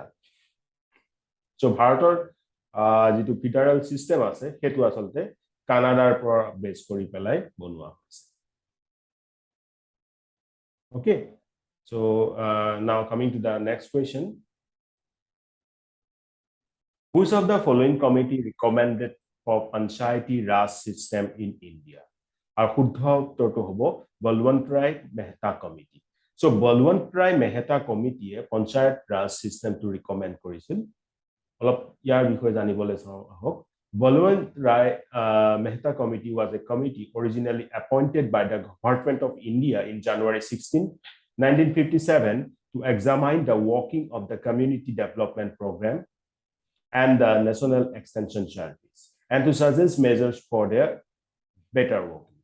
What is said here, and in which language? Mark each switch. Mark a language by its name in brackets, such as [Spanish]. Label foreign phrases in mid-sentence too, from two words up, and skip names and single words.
[Assamese] So ভাৰতৰ যিটো [English] federal system [Assamese] আছে হেতু আচলতে Canada পৰ base কৰি পেলাই বনোৱা হৈছে. [English] Okay, so now coming to the next question. Which of the following committee recommended for Panchayati Raj system in India? [Assamese] Our শুদ্ধ উত্তৰটো হ'ব [English] Balwant Rai Mehta Committee. So Balwant Rai Mehta Committee Panchayat Raj system to recommend কৰিছিল [Assamese] অলপ ইয়াৰ বিষয়ে জানিবলৈ চাওক [English] Balwant Rai Mehta Committee was a committee originally appointed by the Government of India in January 16, 1957 to examine the working of the Community Development Program and the National Extension Service and to suggest measures for their better working.